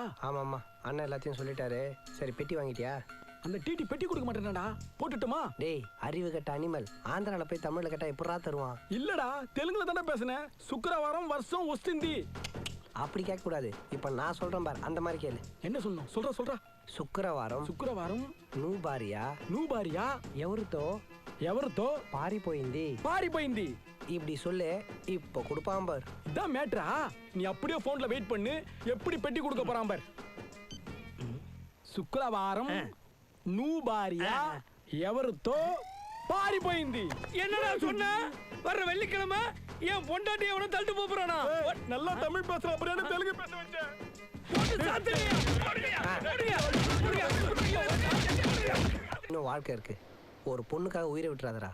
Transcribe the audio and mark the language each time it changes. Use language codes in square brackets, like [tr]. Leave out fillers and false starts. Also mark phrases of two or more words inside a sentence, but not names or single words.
[ta] ஆமாம்மா, அண்ணன் எல்லாத்தையும் சொல்லிட்டாரு. சரி பெட்டி வாங்கிட்டியா? அந்த டிடி பெட்டி கொடுக்க மாட்டேன்டா, போட்டுட்டுமா? டேய் அறிவு கட்ட அனிமல், ஆந்திரால போய் தமிழ்ல கேட்டா எப்படா தருவான்? இல்லடா தெலுங்குல தானே பேசுனேன். [te] శుక్రవారం వరుషం ఒస్తింది. [ta] அப்படி கேட்க கூடாது, இப்ப நான் சொல்றேன் பார், அந்த மாதிரி கேளு. என்ன சொல்லணும்? சொல்றா. [te] శుక్రవారం నువ్వు భార్య ఎవరితో పారిపోయింది [ta] இப்படி சொல்லு. இப்போ கொடுப்பான் பார். இதான் மேட்ரா? நீ அப்படியே போன்ல வெயிட் பண்ணு, எப்படி பெட்டி கொடுக்க போறான் பார். [te] శుక్రవారం నువ్వు భార్య ఎవరితో పారిపోయింది. [ta] என்னடா சொன்ன? வர்ற வெள்ளிக்கிழமை என் பொண்டாட்டி எவனோ தள்ளிட்டு போறானா? நல்லா தமிழ் பேசுற அப்புறம் என்ன தெலுங்கு பேச வச்சேன்? இன்னும் வாழ்க்கை இருக்கு. ஒரு பொண்ணுக்காக உயிரை விட்டுறாதடா.